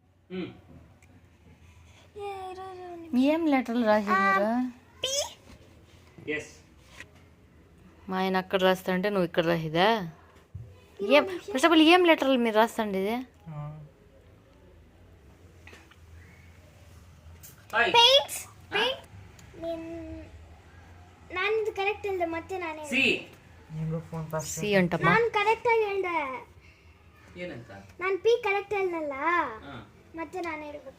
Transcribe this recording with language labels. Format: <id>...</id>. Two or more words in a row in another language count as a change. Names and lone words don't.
<te>ఏం లెటర్లు రాసినారు? మా ఆయన అక్కడ రాస్తా అంటే నువ్వు ఇక్కడ రాసిదా? ఏం</te> <en>first of all</en> <te>ఏం లెటర్లు మీరు రాస్తండి? ఇది</te> <kn>ಕರೆಕ್ಟ್ ಅಲ್ಲ ಮತ್ತೆ ನಾನೇ ಸಿ ಅಂತಮ್ಮ ನಾನು ಕರೆಕ್ಟ್ ಆಗಿ ಹೇಳ್ದೆ ಏನಂತ ನಾನು ಪಿ ಕರೆಕ್ಟ್ ಹೇಳಲ್ಲ ಮತ್ತೆ ನಾನು ಹೇಳಬೇಕು</kn>